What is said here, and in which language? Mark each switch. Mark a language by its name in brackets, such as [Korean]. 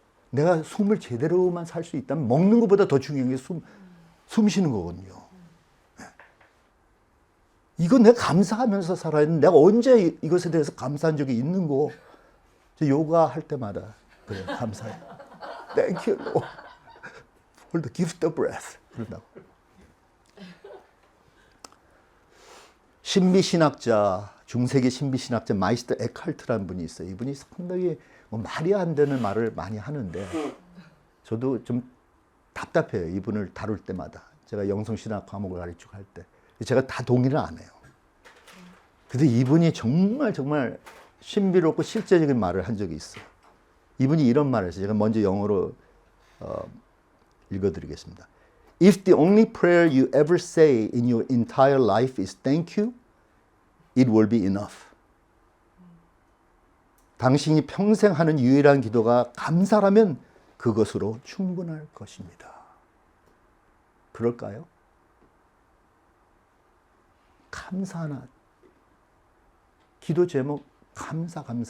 [Korean] 내가 숨을 제대로만 살 수 있다면 먹는 것보다 더 중요한 게 숨 쉬는 거거든요. 이건 내가 감사하면서 살아야 되는데 내가 언제 이것에 대해서 감사한 적이 있는 거. 저 요가 할 때마다 그래, 감사해. [English] Thank you, Lord, for the gift of breath. [Korean] 그런다고. 신비신학자, 중세기 신비신학자 마이스터 에칼트라는 분이 있어요. 이분이 상당히 말이 안 되는 말을 많이 하는데 저도 좀 답답해요. 이분을 다룰 때마다. 제가 영성신학 과목을 가르치고 할 때. 제가 다 동의를 안 해요. 근데 이분이 정말 정말 신비롭고 실제적인 말을 한 적이 있어요. 이분이 이런 말을 했어요. 제가 먼저 영어로 읽어드리겠습니다. [English] If the only prayer you ever say in your entire life is thank you, it will be enough. [Korean] 당신이 평생 하는 유일한 기도가 감사라면 그것으로 충분할 것입니다. 그럴까요? 감사 하나. 기도 제목 감사.